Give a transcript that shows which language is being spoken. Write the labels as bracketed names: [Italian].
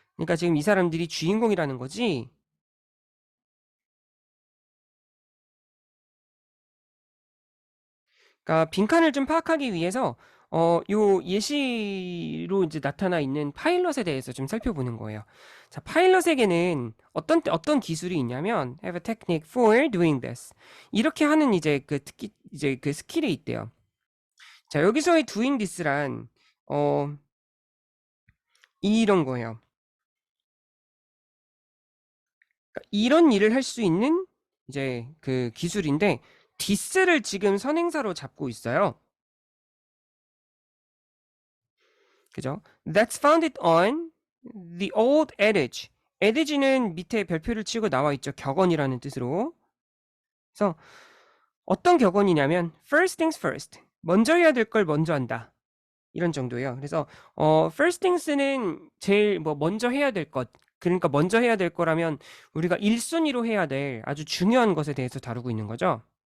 [Korean] 그러니까 지금 이 사람들이 주인공이라는 거지. 그러니까 빈칸을 좀 파악하기 위해서 요 예시로 이제 나타나 있는 파일럿에 대해서 좀 살펴보는 거예요. 자, 파일럿에게는 어떤 기술이 있냐면 [English] have a technique for doing this. [Korean] 이렇게 하는 이제 그 특기 이제 그 스킬이 있대요. 자, 여기서의 doing this란 이런 거예요. 그러니까 이런 일을 할 수 있는 이제 그 기술인데 this를 지금 선행사로 잡고 있어요. 그죠? [English] That's founded on the old adage. [Korean] adage는 밑에 별표를 치고 나와 있죠. 격언이라는 뜻으로. 그래서 어떤 격언이냐면 [English] first things first. [Korean] 먼저 해야 될 걸 먼저 한다. 이런 정도예요. 그래서 first things는 제일 뭐 먼저 해야 될 것. 그러니까 먼저 해야 될 거라면 우리가 1순위로 해야 될 아주 중요한 것에 대해서 다루고 있는 거죠.